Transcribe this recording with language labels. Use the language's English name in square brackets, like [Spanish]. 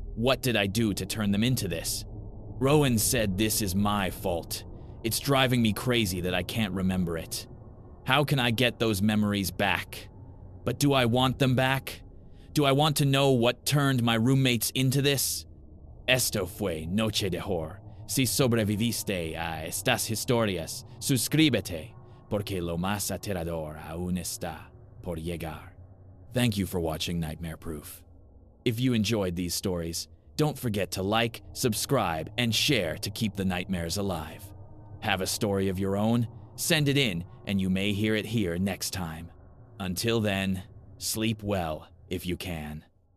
[English] What did I do to turn them into this? Rowan said this is my fault. It's driving me crazy that I can't remember it. How can I get those memories back? But do I want them back? Do I want to know what turned my roommates into this? [Spanish] Esto fue Noche de Horror. Si sobreviviste a estas historias, suscríbete, porque lo más aterrador aún está por llegar. [English] Thank you for watching Nightmare Proof. If you enjoyed these stories, don't forget to like, subscribe, and share to keep the nightmares alive. Have a story of your own? Send it in, and you may hear it here next time. Until then, sleep well if you can.